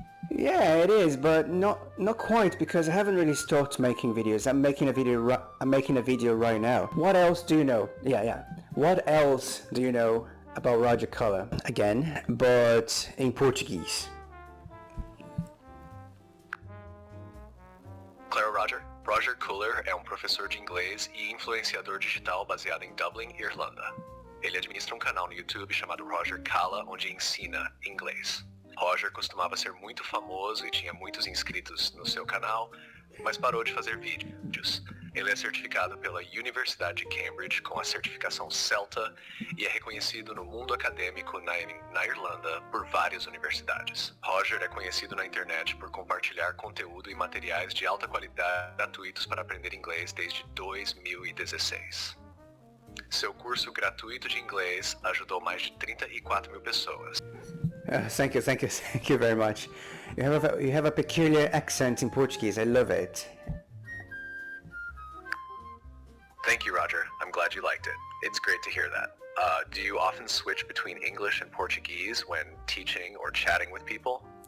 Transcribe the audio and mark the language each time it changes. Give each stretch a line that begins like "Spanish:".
English: Yeah, it is, but not quite, because I haven't really stopped making videos. I'm making a video right now. What else do you know? Yeah. What else do you know about Roger Color? Again, but in Portuguese.
Portuguese: Claro, Roger. Roger Color é professor de inglês e influenciador digital baseado em Dublin, Irlanda. Ele administra canal no YouTube chamado Roger Color, onde ensina inglês. Roger costumava ser muito famoso e tinha muitos inscritos no seu canal, mas parou de fazer vídeos. Ele é certificado pela Universidade de Cambridge com a certificação CELTA e é reconhecido no mundo acadêmico na Irlanda por várias universidades. Roger é conhecido na internet por compartilhar conteúdo e materiais de alta qualidade gratuitos para aprender inglês desde 2016. Seu curso gratuito de inglês ajudou mais de 34 mil pessoas.
English: Thank you very much. You have a peculiar accent in Portuguese. I love it. Thank you, Roger. I'm glad you liked it. It's great to hear that. Do you often switch between English and Portuguese when teaching or chatting with people?